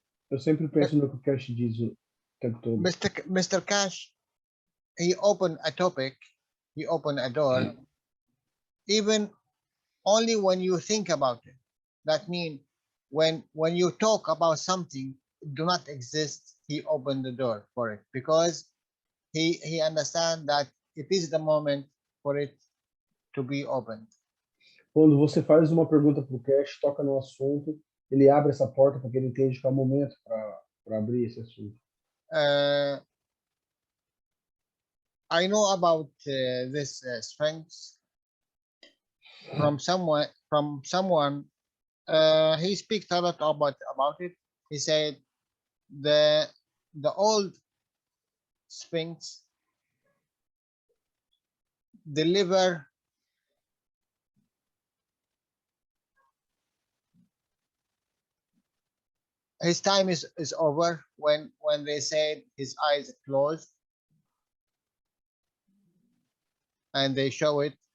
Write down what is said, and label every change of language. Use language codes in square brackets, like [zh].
[pt] Eu sempre penso no que o Cash diz o tempo todo. [en] Mr. Cash, he opened a topic, he opened a door, even only when you think about it. That means when you talk about something do not exist, he opened the door for it because he understands that it is the moment for it to be opened. [pt] Quando você faz uma pergunta para o Cash, toca no assunto, ele abre essa porta porque ele entende que é o momento para abrir esse assunto. [en] I know about this strengths from someone. He speaks a lot about it. He said the old Sphinx deliver his time is over when they said his eyes closed and they show it,